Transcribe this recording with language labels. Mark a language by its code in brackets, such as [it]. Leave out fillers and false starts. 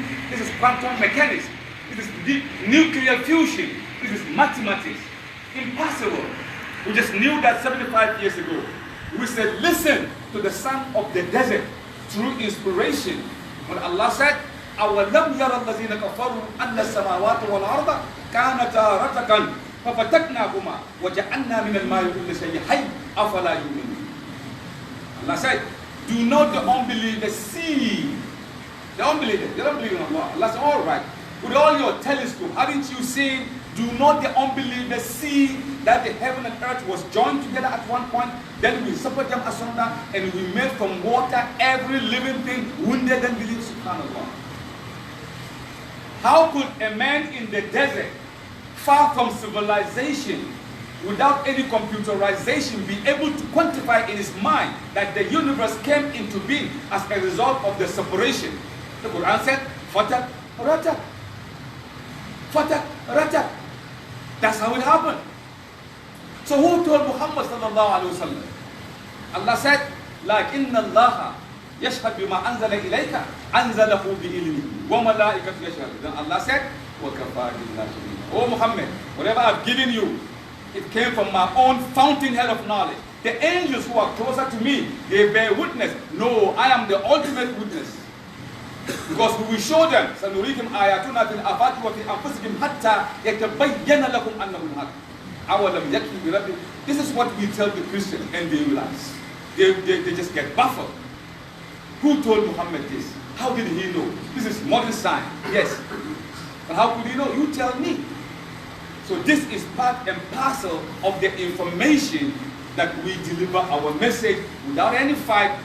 [en] This is quantum mechanics. This is nuclear fusion. This is mathematics. Impossible. We just knew that 75 years ago. We said, listen to the son of the desert through inspiration. When Allah said, [ar] أَوَلَمْ يَرَ الَّذِينَ كَفَرُوا أَنَّ السَّمَاوَاتِ وَالْأَرْضَ كَانَتَا رَتَقًا فَفَتَقْنَاهُمَا وَجَعَلْنَا مِنَ الْمَاءِ كُلَّ شَيْءٍ حَيٍّ أَفَلَا يُؤْمِنُونَ. [en] Allah said, do not the unbelievers see? The unbelievers, they don't believe in Allah. Allah said, all right. With all your telescope, haven't you seen? Do not the unbelievers see that the heaven and earth was joined together at one point? Then we separated them asunder, and we made from water every living thing, wounded and believed. Subhanallah. How could a man in the desert, far from civilization, without any computerization, be able to quantify in his mind that the universe came into being as a result of the separation? The Quran said, Fatak Ratak. Fatak Ratak. That's how it happened. So who told Muhammad sallallahu alaihi wasallam? Allah said, [ar] لَكِنَّ اللَّهَ يَشْهَدْ بِمَا أَنزَلَ إِلَيْكَ أَنزَلَهُ بِإِلْمِهِ وَمَلَائِكَةُ يَشْهَدُونَ. [en] Then Allah said, [ar] وَكَفَى بِاللَّهِ شَهِيدًا. [en] Oh Muhammad, whatever I've given you, it came from my own fountainhead of knowledge. The angels who are closer to me, they bear witness. No, I am the ultimate witness. Because we will show them, [ar] سَنُرِيكُمْ آيَاتُنَا فِي الْآفَاقِ وَفِي أَنفُسِكُمْ حَتَّى يَتَبَيَّنَ لَكُمْ أَنَّهُ الْحَقُّ. أَوَلَمْ يَكْفِ بِرَبِّكُمْ. [en] This is what we tell the Christians, and they realize. They just get baffled. Who told Muhammad this? How did he know? This is modern science. Yes. But how could he know? You tell me. So this is part and parcel of the information that we deliver our message without any fight.